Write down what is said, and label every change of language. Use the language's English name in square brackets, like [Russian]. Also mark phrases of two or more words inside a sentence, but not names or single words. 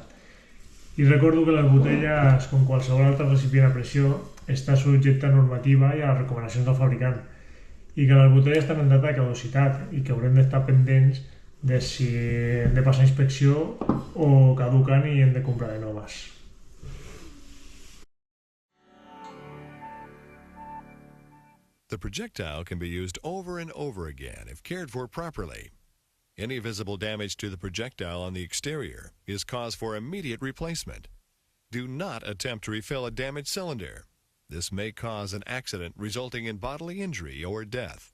[Catalan] I recordo que les botelles, com qualsevol altre recipient a pressió, està subjecte a normativa i a les recomanacions del fabricant i que les botelles estan en data de caducitat i que haurem d'estar pendents de si hem de passar inspecció o caduquen i hem de comprar de noves. [English] The projectile can be used over and over again if cared for properly. Any visible damage to the projectile on the exterior is cause for immediate replacement. Do not attempt to refill a damaged cylinder. This may cause an accident resulting in bodily injury or death.